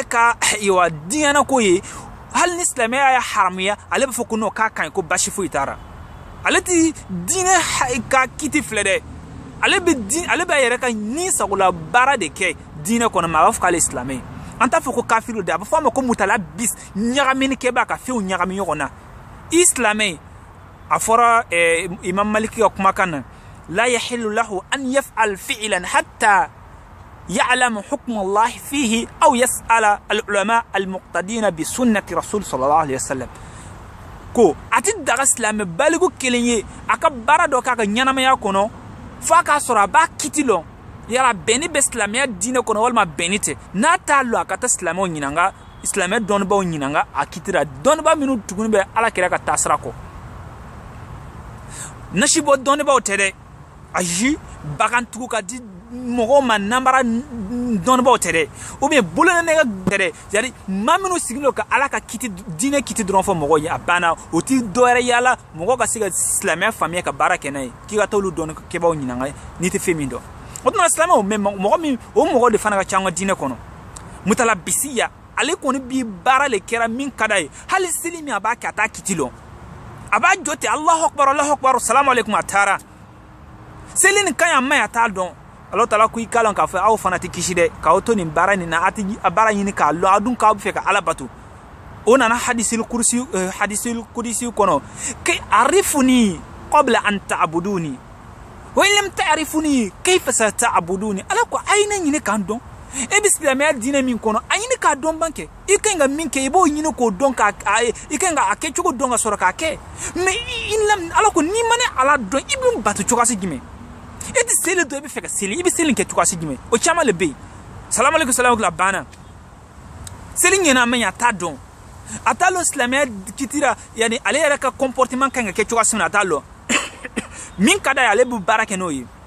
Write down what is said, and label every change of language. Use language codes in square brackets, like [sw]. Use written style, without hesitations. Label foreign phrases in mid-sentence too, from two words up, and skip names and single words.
[bm] ka diinɛ ko ye hali ni silamɛya ye haramuya ale b'a fɔ ko non k'a ka ɲi ko basi foyi t'a la ale ti diinɛ ka kiti filɛ dɛ ale b'a yɛrɛ ka ni sagola baara de kɛ diinɛ kɔnɔ mais a b'a fɔ k'ale ye silamɛ ye an t'a fɔ ko kafiru de a bɛ fɔ a ma ko mutalabis ɲagaminikɛba ka fɛnw ɲagami ɲɔgɔn na i silamɛ a fɔra imam maliki ka kumakan na [ar] لا يحل له أن يفعل فعلا حتى يعلم حكم الله فيه أو يسأل العلماء المقتدين بسنة رسول صلى الله عليه وسلم [bm] ko ati daga silamɛ baligu kelen ye a ka baara dɔ k'a ka ɲɛnamaya kɔnɔ f'a k'a sɔrɔ a b'a kiti lɔn yala bɛnni bɛ silamɛya diinɛ kɔnɔ walima bɛnni tɛ n'a t'a lɔn a ka taa silamɛw ɲininka silamɛ dɔnnibaw ɲininka a kitira dɔnniba minnu tuguni bɛ ala kira ka taasira kɔ nasibɔ dɔnnibaw tɛ dɛ ayi bagantigiw ka di mɔgɔw ma nanbara dɔnnibaw tɛ dɛ [fr] ou bien [bm] bolonɛnɛgɛ tɛ dɛ c'est-à-dire maa minnu sigilen ka ala ka kiti diinɛ kiti dɔrɔn fɔ mɔgɔw ye a banna o ti dɔwɛrɛ yala mɔgɔ ka se ka silamɛya faamuya ka baara kɛ n'a ye k'i ka taa olu dɔnnikɛbaw ɲininka n'i tɛ fɛn min dɔn o tuma silamɛw mais mɔgɔ min o mɔgɔ de fana ka ca an ka diinɛ kɔnɔ mutalabisiya ale kɔni bi baara le kɛra min ka d'a ye hali seli min a b'a kɛ a t'a kiti lɔn a b'a jɔ ten [ar] الله أكبر السلام عليكم [bm] a taara seli nin ka ɲi a ma ɲi a t'a dɔn Alahu Taala ko i k'a lɔn k'a fɔ aw fana tɛ kisi dɛ k'aw to nin baara nin na a tɛ a baara ɲini k'a lɔn a dun k'aw bɛ fɛ ka ala bato o nana [ar] الحديث القدسي [bm] kɔnɔ ke [ar] اعرفوني قبل أن تعبدوني وإن لم تعرفوني كيف ستعبدوني [bm] ala ko a ye ne ɲini k'an dɔn e bɛ silamɛya diinɛ min kɔnɔ a ɲini k'a dɔn ban kɛ i ka ɲi ka min kɛ i b'o ɲini k'o dɔn i ka ɲi ka a kɛ cogo dɔn ka sɔrɔ k'a kɛ mais ala ko n'i ma ne ala dɔn i bɛ bato cogoya jumɛn e tɛ seli dɔn i bɛ fɛ ka seli i bɛ seli kɛ cogoya jumɛn o caman le bɛ yen [ar] السلام عليكم السلام عليكم [bm] a banna seli ɲɛna a ma ɲɛ a t'a dɔn a t'a lɔn silamɛya kitira yani ale yɛrɛ ka comportement ka ɲi ka kɛ cogoya min na a t'a lɔn min ka d'a ye ale bɛ baara kɛ n'o ye